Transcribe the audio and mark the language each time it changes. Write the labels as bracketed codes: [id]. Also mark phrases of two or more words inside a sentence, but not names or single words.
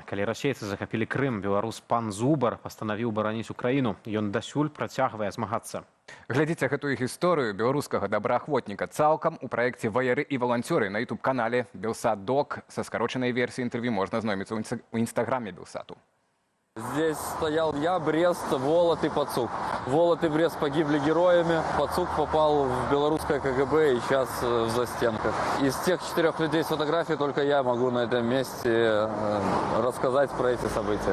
[be] Калі расейцы захапілі Крым, беларус пан Зубар пастанавіў бараніць Украіну. Ён дасюль працягвае змагацца. Глядзіце гэтую гісторыю беларускага добраахвотніка цалкам у праекце «Ваяры і валанцёры» на YouTube-канале «Белсат Док». Са скарочанай версіяй інтэрв'ю можна знойміцца ў інстаграме Белсату. [ru] Здесь стоял я, Брест, Волод и Пацук. Волод и Брест погибли героями, Пацук попал в белорусское КГБ и сейчас в застенках. Из тех 4 людей с фотографией только я могу на этом месте рассказать про эти события.